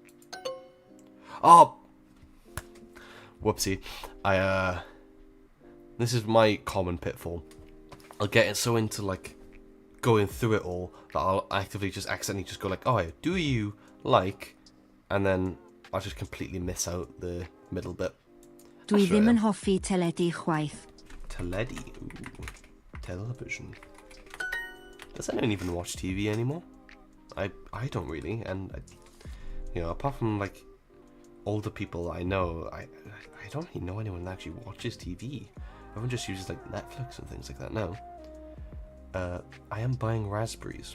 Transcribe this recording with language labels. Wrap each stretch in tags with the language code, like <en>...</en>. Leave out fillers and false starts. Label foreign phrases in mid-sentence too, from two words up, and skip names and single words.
<en>Oh, whoopsie! This is my common pitfall. I'll get so into like going through it all that I'll actively just accidentally just go like, oh, do you like, and then I'll just completely miss out the middle bit.</en> <cy>Dwi ddim yn hoffi teledu chwaith.</cy> <en>Teledu, ooh, television. Does anyone even watch TV anymore? I don't really, and you know, apart from like older people I know, I don't really know anyone that actually watches TV. Everyone just uses like Netflix and things like that now. I am buying raspberries.</en>